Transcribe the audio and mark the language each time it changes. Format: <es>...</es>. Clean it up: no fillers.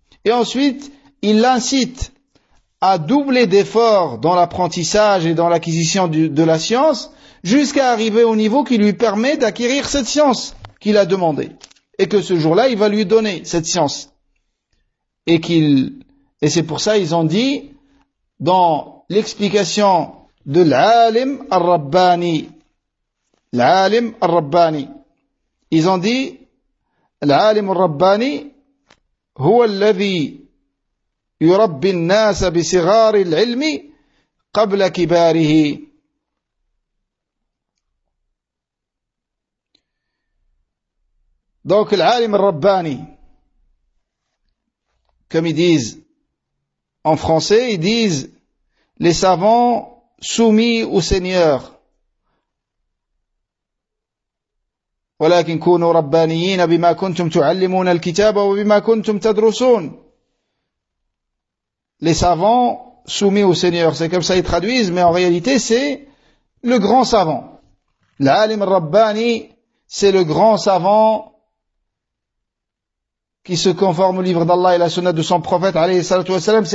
<fr>Et ensuite, il l'incite à doubler d'efforts dans l'apprentissage et dans l'acquisition de la science jusqu'à arriver au niveau qui lui permet d'acquérir cette science qu'il a demandée et que ce jour-là, il va lui donner cette science. Et c'est pour ça qu'ils ont dit dans l'explication de l'alim al-Rabbani. L'alim al-Rabbani. Ils ont dit</fr> <ar>العالم الرباني هو الذي يربي الناس بصغار العلم قبل كباره.</ar> <fr>Donc العالم الرباني, comme ils disent en français, ils disent les savants soumis au Seigneur.</fr> <ar>ولكن كونوا ربانيين بما كنتم تعلمون الكتاب وبما كنتم تدرسون.</ar> <fr>Les savants soumis au Seigneur, c'est comme ça ils traduisent, mais en réalité c'est le grand savant. L'alim al-Rabbani, c'est le grand savant qui se conforme au livre d'Allah et la sunna de son prophète alayhi salatu wa salam.</fr>